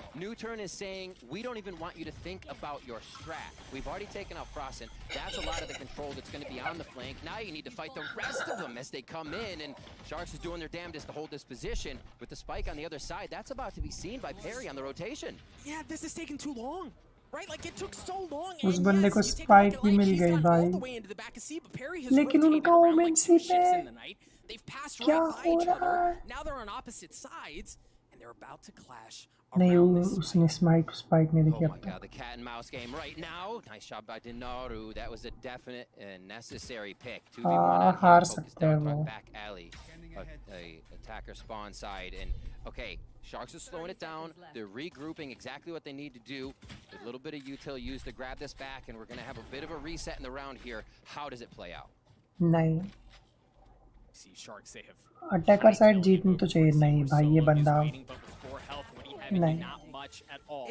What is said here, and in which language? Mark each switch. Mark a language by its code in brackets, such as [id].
[en] New Turn is saying, we don't even want you to think about your strat. We've already taken out Frosten. That's a lot of the control that's going to be on the flank. Now you need to fight the rest of them as they come in, and Sharks is doing their damnedest to hold this position. With the spike on the other side, that's about to be seen by Perry on the rotation. Yeah, this is taking too long. Right? Like, it took so long. [hi] उस बंदे को spike भी मिल गई भाई लेकिन उनका women सी पे क्या हो रहा है [en] Now they're on opposite sides and they're about to clash. [hi] नहीं उसने स्पाइक नहीं देखी अब [en] The cat and mouse game right now. Nice job by Dinaru. That was a definite and necessary pick. 2v1 [hi] हार सकते हैं वो [en] back alley. A attacker spawn side, and okay, Sharks are slowing it down. They're regrouping exactly what they need to do. A little bit of util used to grab this back, and we're going to have a bit of a reset in the round here. How does it play out? [hi] नहीं [en] See Sharks, they have [hi] attacker side जीतनी तो चाहिए नहीं भाई ये बंदा नहीं